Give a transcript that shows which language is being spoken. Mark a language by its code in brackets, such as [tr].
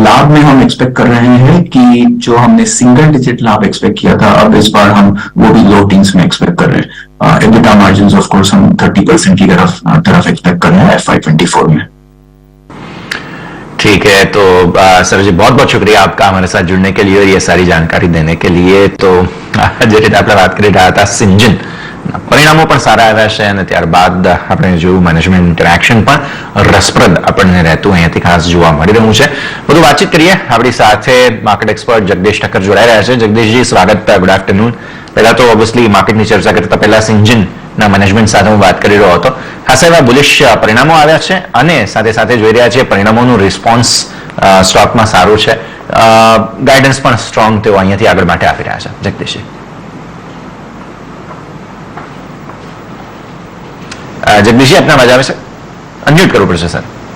[hi] लाभ में हम एक्सपेक्ट कर रहे हैं कि जो हमने सिंगल डिजिट लाभ एक्सपेक्ट किया था, अब इस बार हम वो भी लो टीन्स में एक्सपेक्ट कर रहे हैं। एबिटा मार्जिन्स ऑफ कोर्स हम 30% की तरफ एक्सपेक्ट कर रहे हैं FY24 में। ठीक है, तो सर जी बहुत बहुत शुक्रिया आपका हमारे साथ जुड़ने के लिए और ये सारी जानकारी देने के लिए। तो [gu] જે રીતે આપણે વાત કરી રહ્યા હતા સિન્જન પરિણામો પણ સારા આવ્યા છે અને ત્યારબાદ આપણે જોયું મેનેજમેન્ટ ઇન્ટરેક્શન પણ રસપ્રદ આપણને રહેતું અહીંયાથી ખાસ જોવા મળી રહ્યું છે। બધું વાતચીત કરીએ, આપણી સાથે માર્કેટ એક્સપર્ટ જગદીશ ઠક્કર જોડાઈ રહ્યા છે। જગદીશજી સ્વાગત, ગુડ આફ્ટરનૂન। પહેલા તો ઓબ્વિયસલી માર્કેટની ચર્ચા કરતા પહેલા સિન્જન ના મેનેજમેન્ટ સાથે હું વાત કરી રહ્યો હતો, ખાસ એવા બુલિશ પરિણામો આવ્યા છે અને સાથે સાથે જોઈ રહ્યા છીએ પરિણામોનું રિસ્પોન્સ સ્ટોકમાં સારું છે, ગાઈડન્સ પણ સ્ટ્રોંગ તેઓ અહીંયાથી આગળ માટે આપી રહ્યા છે। જગદીશજી [hi] जगदीश जी अपना आवाज आवे से अनम्यूट [gu] करવું પડશે સર।